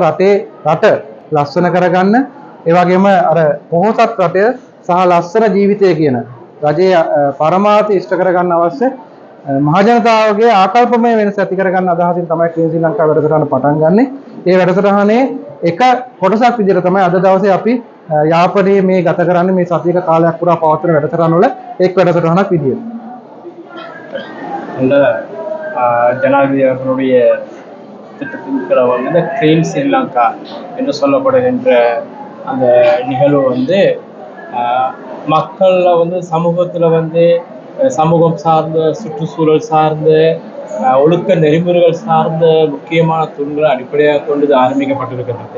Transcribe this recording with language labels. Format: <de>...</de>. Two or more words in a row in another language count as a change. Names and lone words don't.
<si>රට ලස්සන කරගන්න, ඒ වගේම අර පොහොසත් රටය සහ ලස්සන ජීවිතය කියන රජයේ පරමාර්ථය ඉෂ්ට කරගන්න අවශ්‍ය මහජනතාවගේ ආකල්පමය වෙනස ඇති කරගන්න අදහසින් තමයි ශ්‍රී ලංකා වැඩසටහන පටන් ගන්නෙ. ඒ වැඩසටහනේ එක කොටසක් විදිහට තමයි අද දවසේ අපි යාපනයේ මේ ගත කරන්නේ, මේ සතියක කාලයක් පුරා පවත්වන වැඩසටහන වල එක් වැඩසටහනක් විදියට.</si> <ta>அந்த ஜனாதிபதி அவர்களுடைய திட்டத்தின் கீழ் வந்து கிளீன் ஸ்ரீலங்கா என்று சொல்லப்படுகின்ற அந்த நிகழ்வு வந்து மக்களில் வந்து சமூகத்தில் வந்து சமூகம் சார்ந்த, சுற்றுச்சூழல் சார்ந்த, ஒழுக்க நெறிமுறைகள் சார்ந்த முக்கியமான தூண்களை அடிப்படையாக கொண்டு இது ஆரம்பிக்கப்பட்டிருக்கிறது.</ta>